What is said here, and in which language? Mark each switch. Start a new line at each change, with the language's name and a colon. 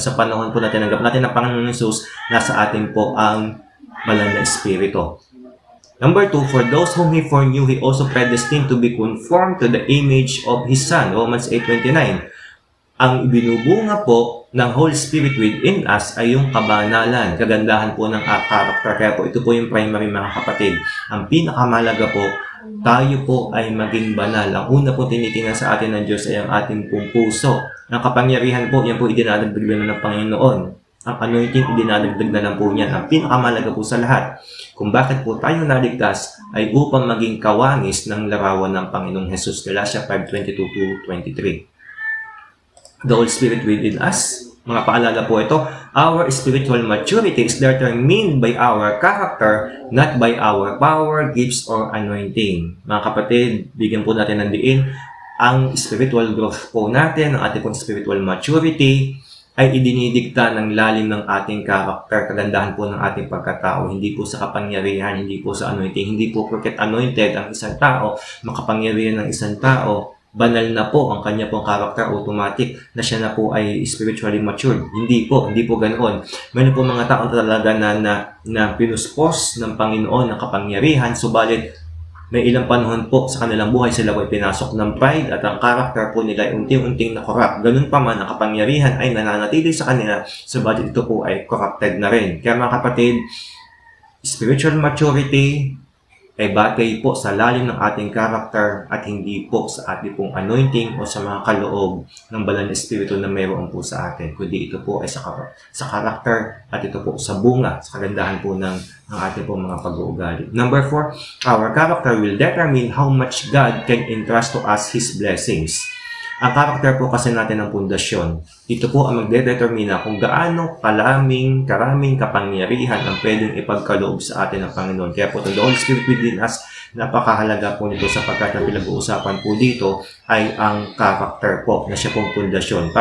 Filipino: Sa panahon po na tinanggap natin ng Panginoon Jesus, nasa atin po ang Banal na Espiritu.
English: Number 2, for those whom He foreknew, He also predestined to be conformed to the image of His Son.
Filipino: Romans 8:29. Ang ibinubunga po ng Holy Spirit within us ay yung kabanalan, kagandahan po ng character. Kaya po ito po yung primary mga kapatid. Ang pinakamalaga po, tayo po ay maging banal. Ang una po tinitingnan sa atin ng Diyos ay ang ating pong puso. Ang kapangyarihan po, yan po idinadagdag na ng Panginoon. Ang anointing, idinadagdag na lang po niyan. Ang pinakamalaga po sa lahat, kung bakit po tayo naligtas, ay upang maging kawangis ng larawan ng Panginoong Jesus. Galatia 5:22-23.
English: The Holy Spirit within us,
Filipino: mga paalala po ito,
English: our spiritual maturity is determined by our character, not by our power, gifts, or anointing.
Filipino: Mga kapatid, bigyan po natin ng diin, ang spiritual growth po natin, ang ating pong spiritual maturity, ay idinidikta ng lalim ng ating character, kagandahan po ng ating pagkatao, hindi po sa kapangyarihan, hindi po sa anointing, hindi po porket anointed ang isang tao, makapangyarihan ng isang tao, banal na po ang kanya pong character, automatic na siya na po ay spiritually matured. Hindi po ganoon. Mayroon po mga tao talaga na pinuspos ng Panginoon ng kapangyarihan, subalit may ilang panahon po sa kanilang buhay sila po ay pinasok ng pride at ang character po nila ay unti-unting na-corrupt. Ganun pa man, ang kapangyarihan ay nananatili sa kanila, subalit ito po ay corrupted na rin. Kaya mga kapatid, spiritual maturity ay batay po sa lalim ng ating character at hindi po sa ating pong anointing o sa mga kaloob ng banal na espiritu na mayroon po sa atin, kundi ito po ay sa character at ito po sa bunga, sa kagandahan po ng ating pong mga pag-uugali.
English: Number 4, our character will determine how much God can entrust to us His blessings.
Filipino: Ang character po kasi natin ng pundasyon. Ito po ang magdedetermina kung gaano karaming kapangyarihan ang pwedeng ipagkaloob sa atin ng Panginoon. Kaya po,
English: the Holy Spirit within us,
Filipino: napakahalaga po nito sapagkat ang pinag-uusapan po dito ay ang character po na siya pong pundasyon.